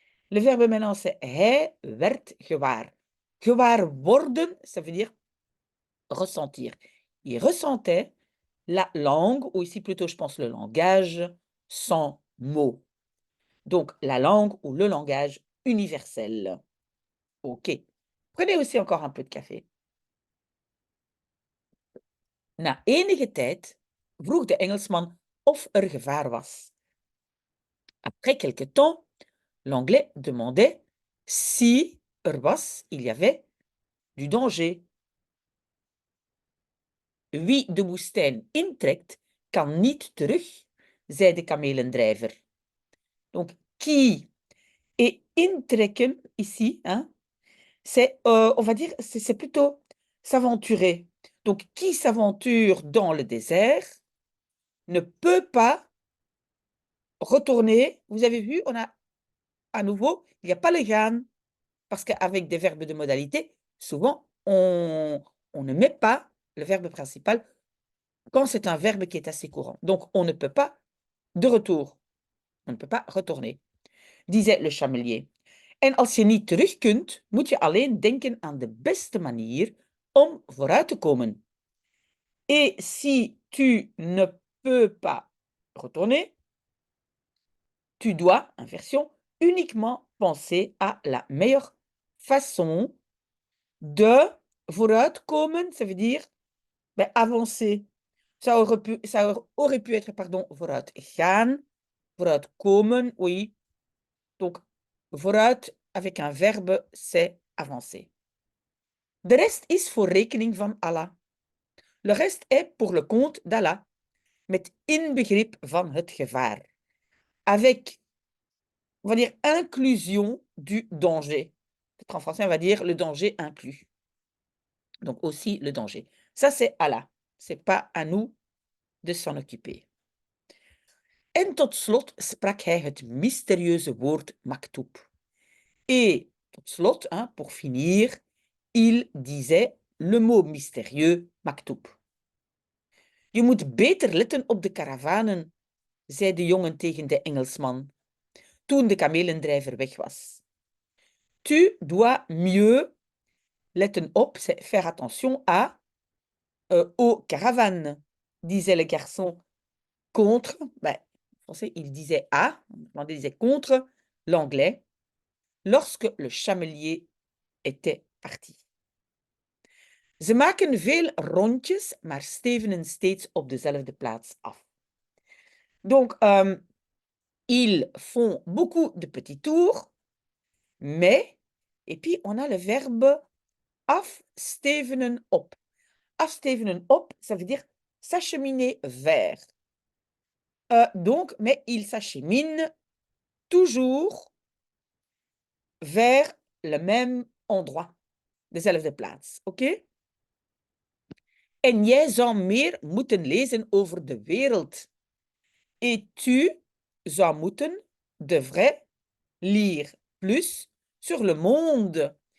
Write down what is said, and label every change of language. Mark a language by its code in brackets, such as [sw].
[fr] Le verbe maintenant, c'est [nl] hij werd gewaar. Gewaar worden, [fr] ça veut dire ressentir. Il ressentait la langue, ou ici plutôt je pense le langage, sans mots. Donc la langue ou le langage universel. Ok. Prenez aussi encore un peu de café. [nl] Na enige tijd vroeg de Engelsman of er gevaar was. [fr] Après quelque temps, l'anglais demandait si [nl] er was, [fr] il y avait du danger. [nl] Wie de woestijn intrekt, kan niet terug, zei de kamelendrijver. [fr] Donc, qui et intrekken ici, hein, c'est, on va dire, c'est plutôt s'aventurer. Donc, qui s'aventure dans le désert ne peut pas retourner. Vous avez vu, on a à nouveau, il n'y a pas le gaan, parce qu'avec des verbes de modalité, souvent, on ne met pas le verbe principal quand c'est un verbe qui est assez courant. Donc, on ne peut pas de retour. On ne peut pas retourner, disait le chamelier. [nl] En als je niet terug kunt, moet je alleen denken aan de beste manier om vooruit te komen. [fr] Et si tu ne peux pas retourner, tu dois, inversion, uniquement penser à la meilleure façon de vooruitkomen, ça veut dire avancer. Ça aurait pu être, pardon, [nl] vooruit gaan, [fr] vooruitkomen, oui. Donc, vooruit avec un verbe, c'est avancer. [nl] De rest is voor rekening van Allah. [fr] Le reste est pour le compte d'Allah, [nl] met inbegrip van het gevaar. [fr] Avec, on va dire, inclusion du danger. Peut-être en français, on va dire le danger inclus. Donc aussi le danger. Ça, c'est Allah. C'est pas à nous de s'en occuper. [nl] En tot slot sprak hij het mysterieuze woord maktoub. [fr] Et [nl] tot slot, [fr] hein, pour finir, il disait le mot mystérieux maktoub. [nl] Je moet beter letten op de karavanen, zei de jongen tegen de Engelsman, toen de kamelendrijver weg was. [fr] Tu dois mieux, [nl] letten op, [fr] c'est faire attention à, aux caravanes, disait le garçon, contre, en français, il disait à, en anglais, il disait contre l'anglais, lorsque le chamelier était parti. [nl] Ze maken veel rondjes, maar stevenen steeds op dezelfde plaats af. [fr] Donc, ils font beaucoup de petits tours, mais, et puis on a le verbe [nl] afstevenen op. Afstevenen op, [fr] ça veut dire s'acheminer vers. Donc, mais ils s'acheminent toujours vers le même endroit, [nl] dezelfde plaats, [fr] oké? [nl] En jij zou meer moeten lezen over de wereld. [fr] Et tu [nl] zou moeten, [fr] devrais, lire plus sur le monde.